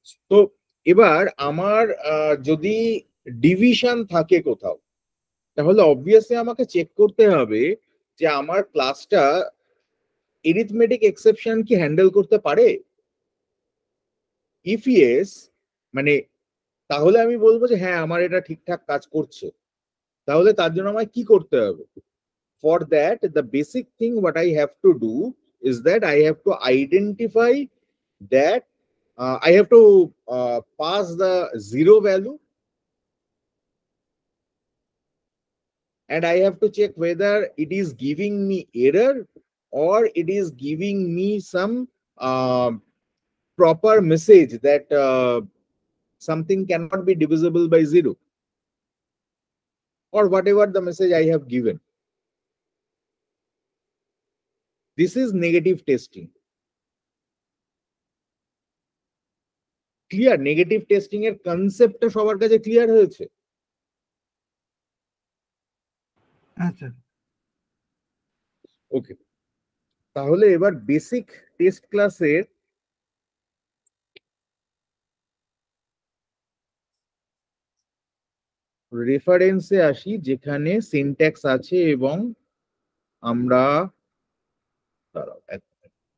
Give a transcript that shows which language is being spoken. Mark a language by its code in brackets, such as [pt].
[bn] তো এবার আমার যদি ডিভিশন থাকে কোথাও তাহলে অবভিয়াসলি আমাকে চেক করতে হবে যে আমার ক্লাসটা এরিথমেটিক এক্সেপশন কি হ্যান্ডেল করতে পারে। ইফ ইয়েস মানে তাহলে আমি বলবো যে হ্যাঁ আমার এটা ঠিকঠাক কাজ করছে। তাহলে তার জন্য আমায় কি করতে হবে? [en] For that the basic thing what I have to do is that I have to identify that I have to pass the zero value and I have to check whether it is giving me error or it is giving me some proper message that something cannot be divisible by zero or whatever the message I have given. This is negative testing. Clear? [bn] Negative testing এর কনসেপ্টটা সবার কাছে clear হয়েছে? আচ্ছা ওকে, তাহলে এবার basic test ক্লাসের রেফারেন্সে আসি যেখানে সিনট্যাক্স আছে এবং আমরা দাঁড়াও, এক মিনিট।